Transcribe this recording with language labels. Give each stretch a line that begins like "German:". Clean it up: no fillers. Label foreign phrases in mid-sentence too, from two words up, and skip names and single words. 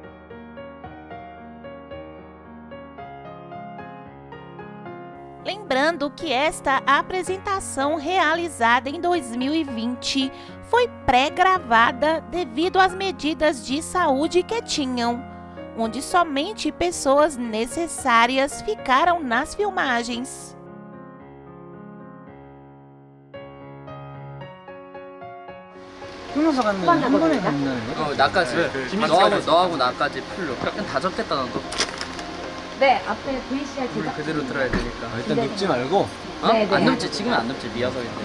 Portuguese: Lembrando que esta apresentação realizada em 2020 foi pré-gravada devido às medidas de saúde que tinham, onde somente pessoas necessárias ficaram nas filmagens.
Korean: 끊어서 가는 거야? 한 번에 간다는 거야? 나까지. 네, 너하고 나까지 풀로. 그냥 다 적겠다 너도. 네, 앞에 VCR 제작. 그대로 들어야 되니까. 일단 눕지 말고 어? 네, 네. 안 눕지. 지금은 안 눕지. 미아석인데.